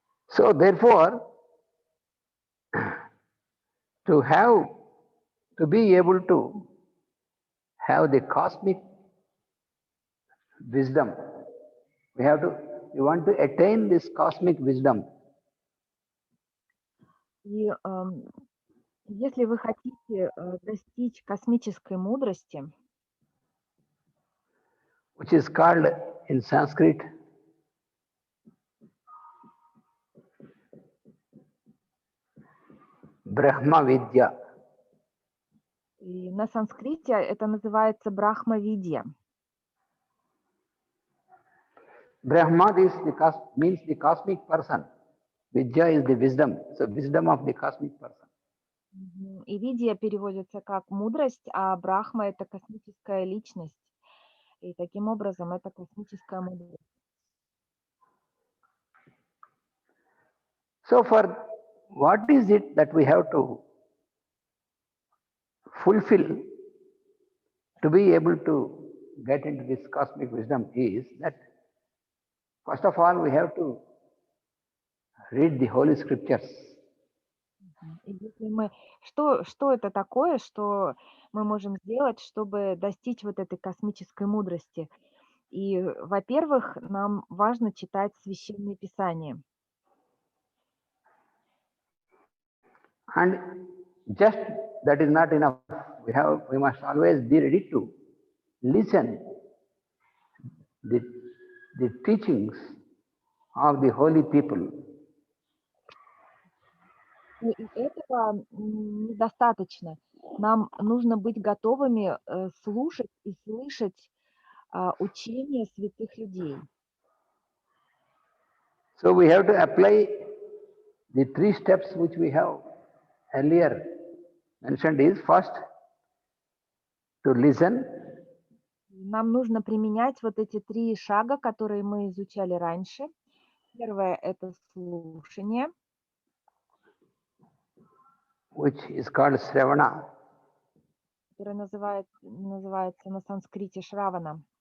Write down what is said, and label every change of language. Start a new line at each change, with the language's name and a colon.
English: So therefore, to be able to have the cosmic wisdom, we want to attain this cosmic wisdom.
Russian: И если вы хотите достичь космической мудрости,
English: which is called in Sanskrit Brahma Vidya.
Russian: И на санскрите это называется брахмавидья.
English: Brahma means the cosmic person. Vidya is the wisdom. So wisdom of the cosmic person.
Russian: И видья переводится как мудрость, а брахма это космическая личность. И таким образом это космическая мудрость.
English: So for what is it that we have to fulfill to be able to get into this cosmic wisdom is that first of all we have to read the holy scriptures.
Russian: И если мы, что это такое, что мы можем сделать, чтобы достичь вот этой космической мудрости? И, во-первых, нам важно читать священные писания.
English: And just that is not enough. We must always be ready to listen the teachings of the holy people.
Russian: И этого недостаточно. Нам нужно быть готовыми слушать и слышать учения святых людей.
English: So we have to apply the 3 steps which we have earlier mentioned is first to listen.
Russian: Нам нужно применять вот эти 3 шага, которые мы изучали раньше. Первое – это слушание.
English: Which is called Sravana.
Russian: Которое называется на санскрите Шравана.